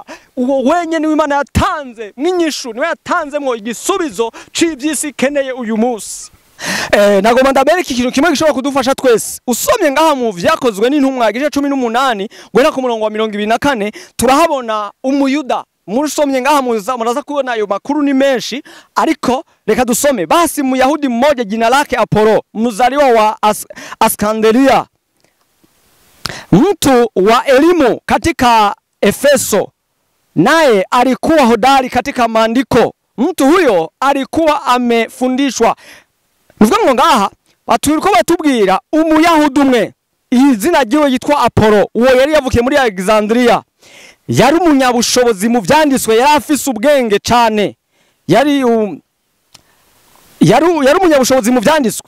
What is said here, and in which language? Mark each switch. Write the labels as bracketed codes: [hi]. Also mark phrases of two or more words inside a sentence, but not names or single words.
[rn] Uwo wenye niwe Imana yatanze mwinyishu, niwe yatanzemwo igisubizo c'ivyisi keneye uyu munsi. Nagomba ndabereka ikintu kimwe gishobora kudufasha twese. Usomye ngaha mu vyakozwe n'intumwa igice 18 gwera ku murongo wa 24 turahabona umuyuda. Musomye ngaha muraza kubona ayo makuru ni menshi, ariko reka dusome. [sw] Basi Myahudi mmoja jina lake Apolo, mzaliwa wa Askanderia, mtu wa elimu katika Efeso, naye alikuwa hodari katika maandiko. Mtu huyo alikuwa amefundishwa. [rn] Nuvuga ngo ngaha baturiko batubwira umuyahudi umwe izina ryiwe yitwa Apolo. Uwo yari yavukiye muri Alexandria, yari umunyabushobozi mu vyanditswe, yari afise ubwenge cyane, yari umunyabushobozi mu vyanditswe.